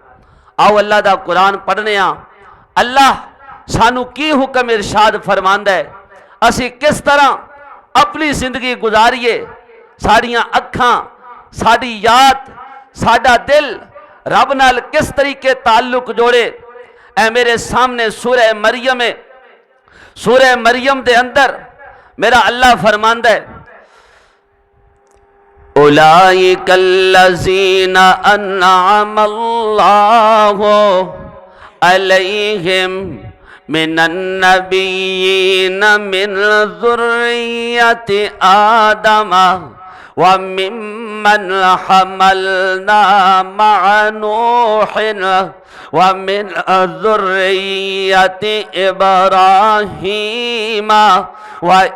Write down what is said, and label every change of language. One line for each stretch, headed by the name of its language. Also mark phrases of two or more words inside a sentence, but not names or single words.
Punjabi: آؤ اللہ دا قرآن پڑھنے آ۔ اللہ سانوں کی حکم ارشاد فرماندا ہے، اسی کس طرح اپنی زندگی گزاریے، ساڈیاں اکھاں، ساڈی یاد، ساڈا دل رب نال کس طریقے تعلق جوڑے. اے میرے سامنے سورہ مریم ہے. سورہ مریم دے اندر میرا اللہ فرماندا ہے,
Arabic: أولئك الذين أنعم الله عليهم من النبيين من ذرية آدم وممن حملنا مع نوح ومن ذرية إبراهيم و